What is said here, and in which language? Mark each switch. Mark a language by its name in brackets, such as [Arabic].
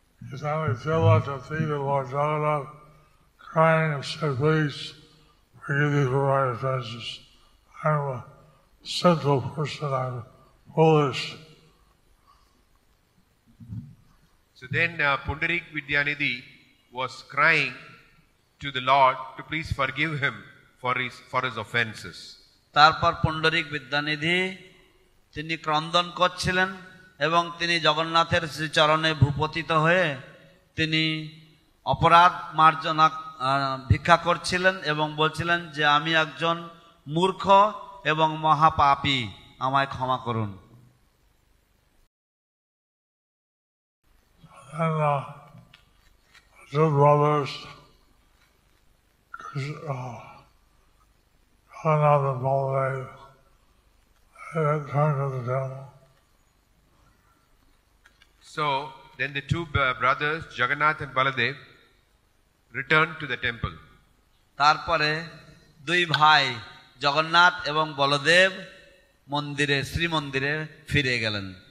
[English] His family fell at the feet of Lord Jagannath, crying and said, "Please forgive me for my offenses. I'm a sinful person. I'm foolish." So then Pundarik Vidyanidhi was crying to the Lord to please forgive him for his offenses. [Bangla] তারপর পুণ্ডরিক বিদ্যানিধি তিনি ক্রন্দন করছিলেন এবং তিনি জগন্নাথের শ্রীচরণে ভূপতিত হয়ে তিনি অপরাধ মার্জনা ভিক্ষা করছিলেন এবং বলছিলেন যে আমি একজন মূর্খ এবং মহাপাপী, আমায় ক্ষমা করুন। [English] And two brothers, Jagannath and Baladev, they returned to the temple. So then the two brothers, Jagannath and Baladev, returned to the temple. [Bangla] তারপরে দুই ভাই জগন্নাথ এবং বলদেব মন্দিরে শ্রীমন্দিরে ফিরে গেলেন।